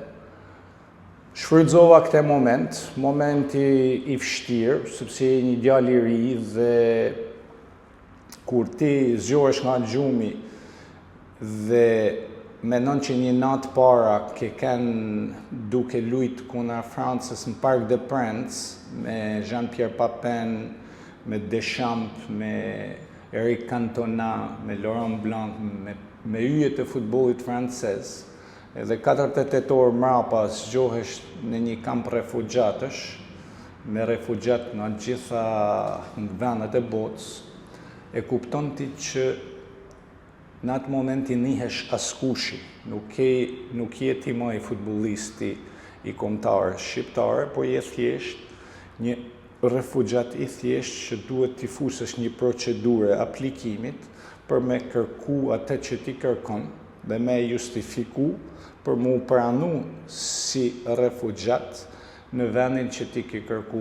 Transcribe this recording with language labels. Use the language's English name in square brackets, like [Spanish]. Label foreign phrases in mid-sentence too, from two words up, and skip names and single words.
[Albanian] Shfrytëzova këtë momenti i vështirë, sepse je një djalë i ri dhe kur ti zgjohesh nga gjumi dhe mendon që një natë para ke kanë duke lujt kundër Francës në Parc des Princes me Jean-Pierre Papin, me Deschamps, me Eric Cantona, me Laurent Blanc, me yjet e futbollit francez. Edhe 48 orë mrapa zgjohesh në një kamp refugjatësh, me refugjat nga gjitha vendet e botës, e kupton ti që në atë moment i nihesh askushi, nuk je ti më i futbollisti i kombëtarë shqiptare, por je thjesht një refugjat i thjesht që duhet t'i fusesh një procedurë aplikimit për me kërku atë që ti kërkon dhe me justifiku për mu pranu si refugjat në vendin që ti ke kërku.